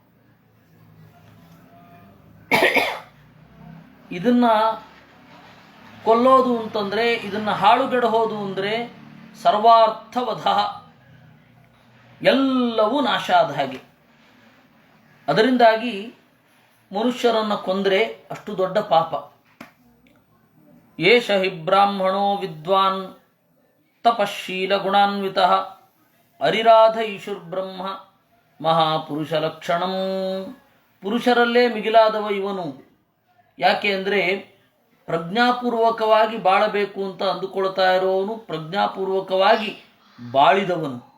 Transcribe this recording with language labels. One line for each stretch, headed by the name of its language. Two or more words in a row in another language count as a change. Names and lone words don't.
Kannada: ಇದನ್ನು ಕೊಲ್ಲೋದು ಅಂತಂದರೆ, ಇದನ್ನು ಹಾಳುಗೆಡಹೋದು ಅಂದರೆ ಸರ್ವಾರ್ಥವಧ, ಎಲ್ಲವೂ ನಾಶ ಆದ ಹಾಗೆ. ಅದರಿಂದಾಗಿ ಮನುಷ್ಯರನ್ನು ಕೊಂದರೆ ಅಷ್ಟು ದೊಡ್ಡ ಪಾಪ.
Sanskrit: ಏಷ ಹಿ ಬ್ರಾಹ್ಮಣೋ ವಿದ್ವಾನ್ ತಪಶೀಲ ಗುಣಾನ್ವಿತಃ ಅರಿರಾಧ ಈಶುರ್ಬ್ರಹ್ಮ ಮಹಾಪುರುಷ ಲಕ್ಷಣಂ.
Kannada: ಪುರುಷರಲ್ಲೇ ಮಿಗಿಲಾದವ ಇವನು. ಯಾಕೆ ಅಂದರೆ ಪ್ರಜ್ಞಾಪೂರ್ವಕವಾಗಿ ಬಾಳಬೇಕು ಅಂತ ಅಂದುಕೊಳ್ತಾ ಇರೋವನು ಪ್ರಜ್ಞಾಪೂರ್ವಕವಾಗಿ ಬಾಳಿದವನು.